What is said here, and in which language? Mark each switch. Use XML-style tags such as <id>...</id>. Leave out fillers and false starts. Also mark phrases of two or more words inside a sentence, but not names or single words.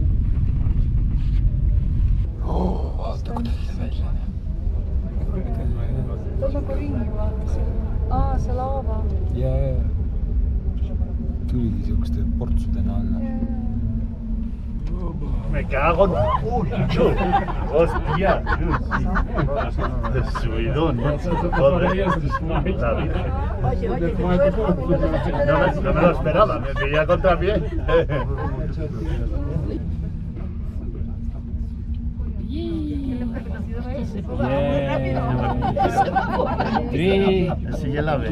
<et>Vaata, kuidas see välja näeb. Ta on nagu ringi vaata. See laava. Ja. Tuligi siuksete portsudena alla.</et> <es>Me cago en puto. Hostia. De subidón. No me lo esperaba, me pillé contra pie. Sí, ya la ve.</es>